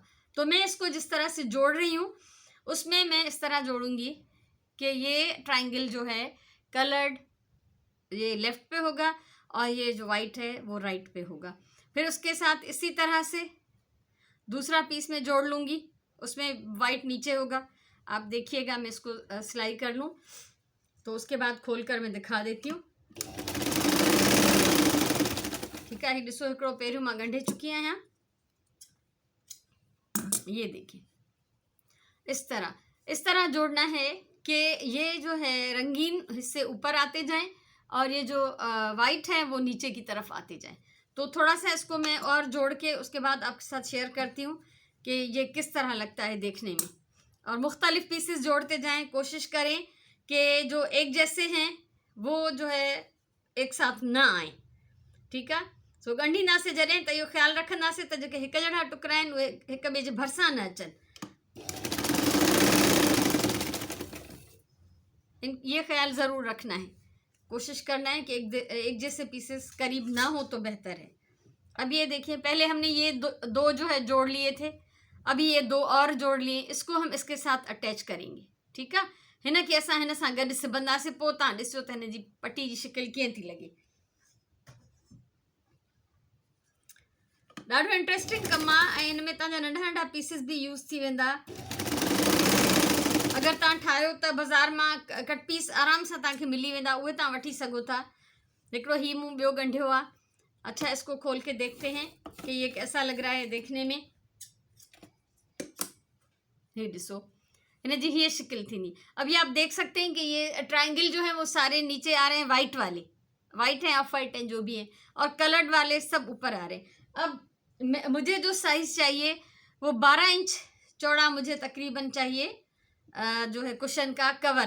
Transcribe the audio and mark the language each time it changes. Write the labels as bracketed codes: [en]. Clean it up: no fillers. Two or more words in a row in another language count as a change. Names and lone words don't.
[ur] تو میں اس کو جس طرح سے جوڑ رہی ہوں اس میں میں اس طرح جوڑوں گی کہ یہ ٹرائنگل جو ہے کلرڈ یہ لیفٹ پہ ہوگا اور یہ جو وائٹ ہے وہ رائٹ پہ ہوگا. پھر اس کے ساتھ اسی طرح سے دوسرا پیس میں جوڑ لوں گی، اس میں وائٹ نیچے ہوگا. آپ دیکھیے گا، میں اس کو سلائی کر لوں تو اس کے بعد کھول کر میں دکھا دیتی ہوں. ٹھیک ہے, [sd] ॾिसो हिकिड़ो पहिरियों मां ॻंढे चुकी आहियां, [ur] یہ دیکھیے اس طرح جوڑنا ہے کہ یہ جو ہے رنگین حصے اوپر آتے جائیں اور یہ جو وائٹ ہے وہ نیچے کی طرف آتے جائیں. تو تھوڑا سا اس کو میں اور جوڑ کے اس کے بعد آپ کے ساتھ شیئر کرتی ہوں کہ یہ کس طرح لگتا ہے دیکھنے میں. اور مختلف پیسز جوڑتے جائیں، کوشش کریں کہ جو ایک جیسے ہیں وہ جو ہے ایک ساتھ نہ آئے. ٹھیک ہے, [sd] सो ॻंढींदासीं जॾहिं त इहो ख़्यालु रखंदासीं त जेके हिकु जहिड़ा टुकड़ा आहिनि उहे हिक ॿिए जे भरिसां न अचनि। [ur] یہ خیال ضرور رکھنا ہے، کوشش کرنا ہے کہ ایک جیسے پیسز قریب نہ ہو تو بہتر ہے. اب یہ دیکھیے، پہلے ہم نے یہ دو جو ہے جوڑ لیے تھے، ابھی یہ دو اور جوڑ لیے، اس کو ہم اس کے ساتھ اٹیچ کریں گے. ٹھیک ہے, [sd] हिन खे असां हिन सां गॾु सिबंदासीं। पोइ तव्हां ॾिसो त हिन जी पटी जी शिकिल कीअं थी लॻे। ॾाढो इंट्रेस्टिंग कमु आहे ऐं हिन में तव्हांजा नंढा नंढा पीसिस बि यूज़ थी वेंदा। अगरि तव्हां ठाहियो त बाज़ार मां [en] cut piece [sd] आराम सां तव्हांखे मिली वेंदा, उहे तव्हां वठी सघो था। हिकिड़ो ही मूं ॿियो ॻंढियो आहे। [ur] اچھا، اس کو کھول کے دیکھتے ہیں کہ یہ کیسا لگ رہا ہے دیکھنے میں. [sd] ये ॾिसो, हिन जी ये शिकिल थींदी। [ur] ابھی آپ دیکھ سکتے ہیں کہ یہ ٹرائنگل جو ہے وہ سارے نیچے آ رہے ہیں، وائٹ والے، وائٹ ہیں, [en] off white [ur] ہیں، جو بھی ہیں، اور کلرڈ والے سب اوپر آ رہے ہیں. اب مجھے جو سائز چاہیے وہ 12 انچ چوڑا مجھے تقریباً چاہیے جو ہے کشن کا کور.